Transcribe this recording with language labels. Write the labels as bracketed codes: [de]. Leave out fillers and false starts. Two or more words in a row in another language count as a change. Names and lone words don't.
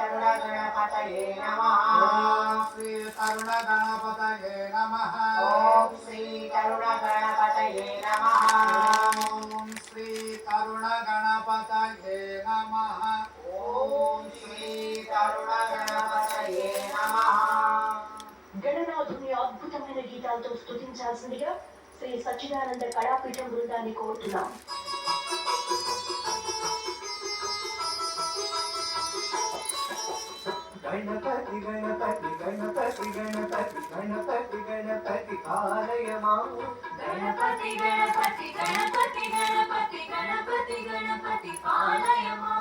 [sa] तरुण गणपतये नमः ॐ श्री तरुण गणपतये नमः [te] గణనాథుని అద్భుతమైన గీతాలతో స్తుతించాల్సిందిగా శ్రీ సచ్చిదానంద కళాపీఠం బృందాన్ని కోరుతున్నాం. [sa] गणपति गणपति गणपति गणपति गणपति गणपति पालय मां गणपति गणपति गणपति गणपति गणपति गणपति पालय मां